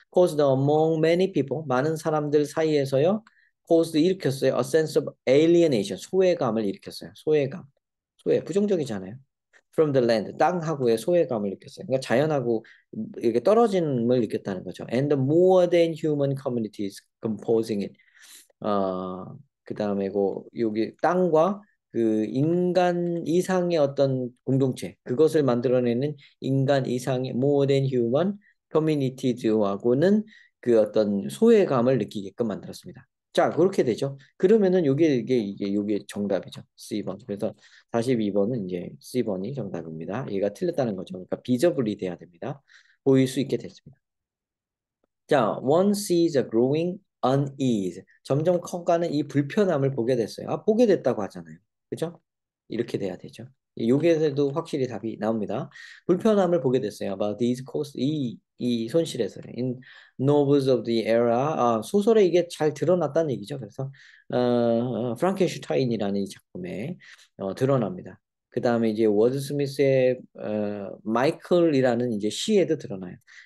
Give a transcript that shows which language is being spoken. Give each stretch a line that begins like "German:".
English: caused among many people
Korean: 많은 사람들 사이에서요.
English: caused
Korean: 일으켰어요.
English: a sense of alienation
Korean: 소외감을 일으켰어요. 소외 부정적이잖아요.
English: from the land
Korean: 땅하고의 소외감을 느꼈어요. 그러니까 자연하고 이게 떨어짐을 느꼈다는 거죠.
English: and the more than human communities composing it.
Korean: 그다음에 여기 땅과 그 인간 이상의 어떤 공동체 그것을 만들어내는 인간 이상의
English: more than human communities
Korean: 하고는 그 어떤 소외감을 느끼게끔 만들었습니다. 자, 그렇게 되죠. 그러면은 요게 정답이죠. C번. 그래서 42번은 이제 C번이 정답입니다. 얘가 틀렸다는 거죠. 그러니까 비저블이 돼야 됩니다. 보일 수 있게 됐습니다.
English: 자, one sees a growing unease.
Korean: 점점 커가는 이 불편함을 보게 됐어요. 아, 보게 됐다고 하잖아요. 그죠? 이렇게 돼야 되죠. 여기에서도 확실히 답이 나옵니다. 불편함을 보게 됐어요.
English: About these costs,
Korean: 이 손실에서.
English: In novels of the era,
Korean: 소설에 이게 잘 드러났다는 얘기죠. 그래서, 프랑켄슈타인이라는 이 작품에 드러납니다. 그 다음에 이제 워드 스미스의 마이클이라는 이제 시에도 드러나요.